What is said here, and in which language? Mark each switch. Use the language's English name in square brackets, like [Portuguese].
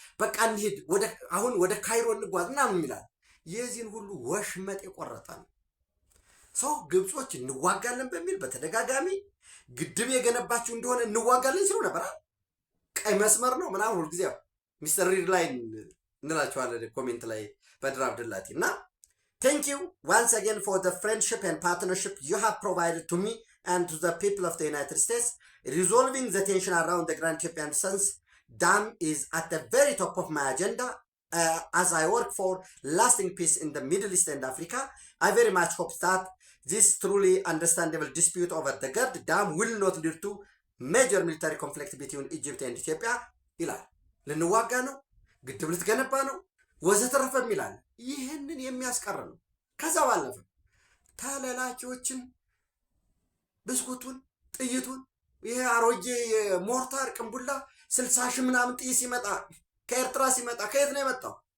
[Amharic] በቃ እንሂድ አሁን ወደ ካይሮ እንጓዝ ምናምን ይላል። የዚህን ሁሉ ወሽመጥ የቆረጠ ነው ሰው። ግብጾች እንዋጋለን በሚል በተደጋጋሚ ግድብ የገነባችሁ እንደሆነ እንዋጋለን ሲሉ ነበር። ቀይ መስመር ነው ምናምን ሁሉ ጊዜ ሚስተር ሪድ ላይ እንላቸዋለን ኮሜንት ላይ በድር አብደላቲ እና [English] thank you once again for the friendship and partnership you have provided to me and to the people of the United States. Resolving the tension around the Grand Ethiopian Renaissance Dam is at the very top of my agenda as I work for lasting peace in the Middle East and Africa. I very much hope that this truly understandable dispute over the Gerd Dam will not lead to major military conflict between Egypt and Ethiopia. [Amharic] ይላል። ልንዋጋ ነው፣ ግድብ ልትገነባ ነው ወዘተረፈ ይላል። ይህንን የሚያስቀር ነው። ከዛ ባለፈ ተላላኪዎችን ብስኩቱን ጥይቱን ይሄ አሮጌ ሞርታር ቅንቡላ 60 ሺህ ምናምን ጥይት ሲመጣ ከኤርትራ ሲመጣ ከየት ነው የመጣው?